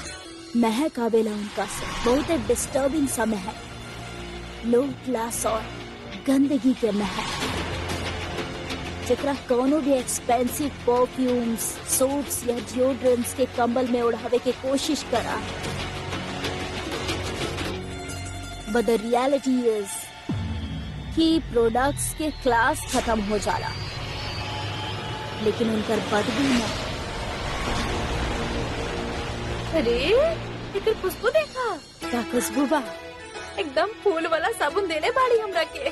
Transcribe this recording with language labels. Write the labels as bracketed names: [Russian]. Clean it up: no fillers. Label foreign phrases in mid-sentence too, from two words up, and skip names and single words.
[Bhojpuri] महक आवेला उनका से, बहुत डिस्टर्बिंग सा महक, [English] low class [Bhojpuri] और गंदगी के महक, जेकरा कोनो भी [English] expensive perfumes, soaps [Bhojpuri] या डिओड्रेंट्स के कंबल में उड़ावे के कोशिश करा। [English] but the reality is [Bhojpuri] कि प्रोडक्ट्स के क्लास खत्म हो जाला, लेकिन उनकर बदबू न। अरे इधर खुशबू देखा। क्या खुशबू बा। एकदम फूल वाला साबुन देने बाड़ी हमरा के।